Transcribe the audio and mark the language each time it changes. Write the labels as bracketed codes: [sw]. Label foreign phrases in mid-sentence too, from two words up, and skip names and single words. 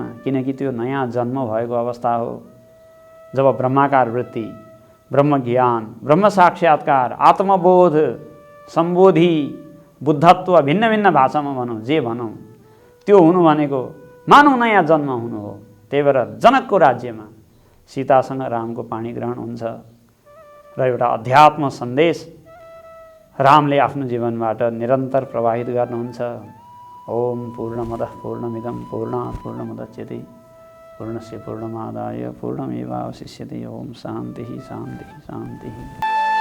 [ne] किनकि त्यो नयाँ जन्म भएको अवस्था हो जब ब्रह्माकार वृत्ति, ब्रह्म ज्ञान, ब्रह्म साक्षात्कार, आत्मबोध, सम्बोधि, बुद्धत्व, भिन्न भिन्न भाषामा भनौँ जे भनौँ, त्यो हुनु भनेको मानव नयाँ जन्म हुनु हो। त्यही भएर जनकको राज्यमा सीतासँग रामको पाणी ग्रहण हुन्छ र एउटा अध्यात्म सन्देश रामले आफ्नो जीवनबाट निरन्तर प्रवाहित गर्नुहुन्छ। [sa] ओम पूर्णमदः पूर्णमिदं पूर्णात् पूर्णमुदच्यते पूर्णस्य पूर्णमादाय पूर्णमेवावशिष्यते। ओम शान्तिः शान्तिः शान्तिः।